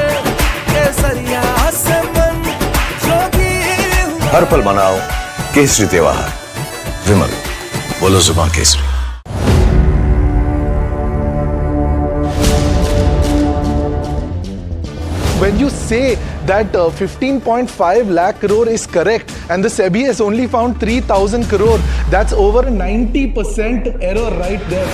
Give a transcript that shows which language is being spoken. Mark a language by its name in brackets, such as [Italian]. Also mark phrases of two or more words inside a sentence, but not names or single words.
[Hindi] केसरिया से मन जोगी हुआ। हर पल मनाओ केसरी त्योहार। विमल, बोलो जुबान केसरी। [English] When you say that 15.5 lakh crore is correct and the SEBI has only found 3,000 crore, that's over 90% error right there.